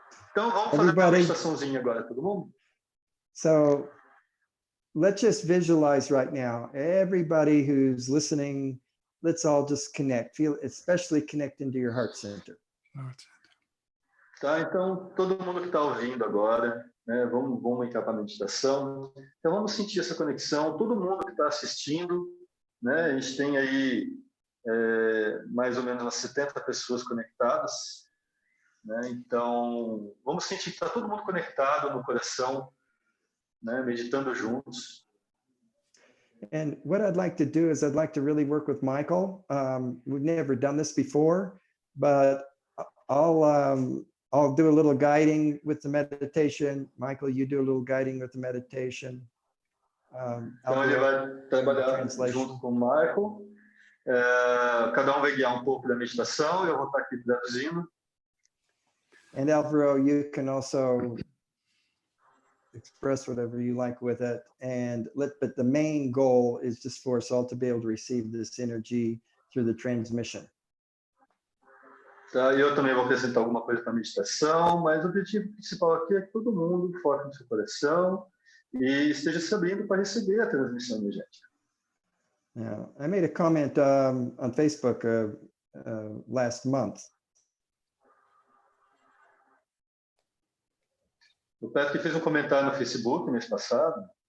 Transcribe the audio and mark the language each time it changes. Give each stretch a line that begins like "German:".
Portuguese: Então vamos fazer uma meditaçãozinha agora, todo mundo?
English: So let's just visualize right now. Everybody who's listening, let's all just connect. Feel, especially connect into your heart center.
Portuguese: Tá, então todo mundo que está ouvindo agora, né? Vamos entrar para a meditação. Então vamos sentir essa conexão. Todo mundo que está assistindo, né? A gente tem aí mais ou menos umas 70 pessoas conectadas. Né? Então, vamos sentir que está todo mundo conectado no coração, né? Meditando juntos.
English: And what I'd like to do is I'd like to really work with Michael. We've never done this before, but I'll do a little guiding with the meditation. Michael, you do a little guiding with the meditation.
Portuguese: Então, ele vai trabalhar junto com o Michael. Cada um vai guiar um pouco da meditação e eu vou estar aqui traduzindo.
English: And Alvaro, you can also express whatever you like with it. But the main goal is just for us all to be able to receive this energy through the transmission.
Portuguese: Tá, eu também vou acrescentar alguma coisa para a meditação, mas o objetivo principal aqui é que todo mundo foque no seu coração e esteja se abrindo para receber a transmissão energética.
English: Yeah, I made a comment on Facebook last month.
Portuguese: O Patrick fez um comentário no Facebook no mês passado.